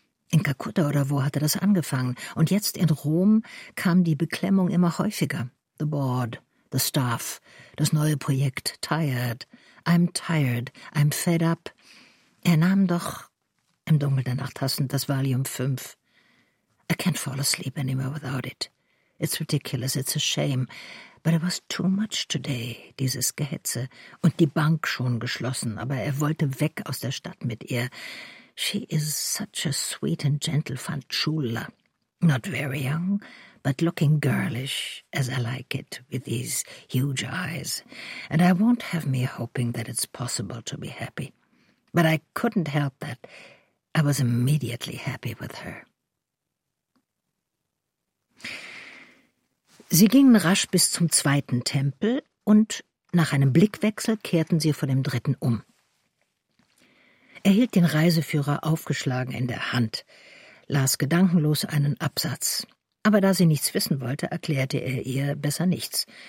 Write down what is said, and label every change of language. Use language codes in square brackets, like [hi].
[de] In Kalkutta oder wo hatte das angefangen? Und jetzt in Rom kam die Beklemmung immer häufiger. [en] The board, the staff, [de] das neue Projekt, [en] tired. I'm tired, I'm fed up. [de] Er nahm doch im Dunkel der Nacht hastend das Valium 5. [en] I can't fall asleep anymore without it. It's ridiculous, it's a shame. But it was too much today, [de] dieses Gehetze. Und die Bank schon geschlossen, aber er wollte weg aus der Stadt mit ihr. [en] She is such a sweet and gentle fanciulla. Not very young, but looking girlish, as I like it, with these huge eyes. And I won't have me hoping that it's possible to be happy. But I couldn't help that. I was immediately happy with her. [de] Sie gingen rasch bis zum zweiten Tempel und nach einem Blickwechsel kehrten sie vor dem dritten um. Er hielt den Reiseführer aufgeschlagen in der Hand, las gedankenlos einen Absatz. Aber da sie nichts wissen wollte, erklärte er ihr besser nichts.